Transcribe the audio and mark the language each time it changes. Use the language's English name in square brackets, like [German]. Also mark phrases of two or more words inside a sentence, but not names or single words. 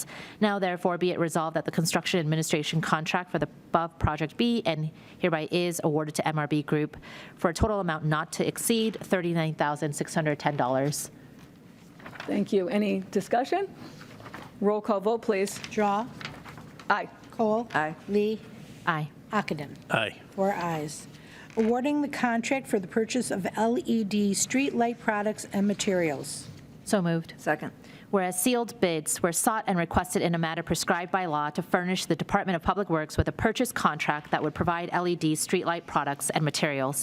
[English] Now therefore be it resolved that the construction administration contract for the above project B and hereby is awarded to MRB Group for a total amount not to exceed $39,610. Thank you. Any discussion? Roll call vote, please. Drawe. Aye. Cole. Aye. Lee. Aye. Ockenden. Aye. 4 ayes. Awarding the contract for the purchase of LED street light products and materials. So moved. Second. Whereas sealed bids were sought and requested in a manner prescribed by law to furnish the Department of Public Works with a purchase contract that would provide LED streetlight products and materials.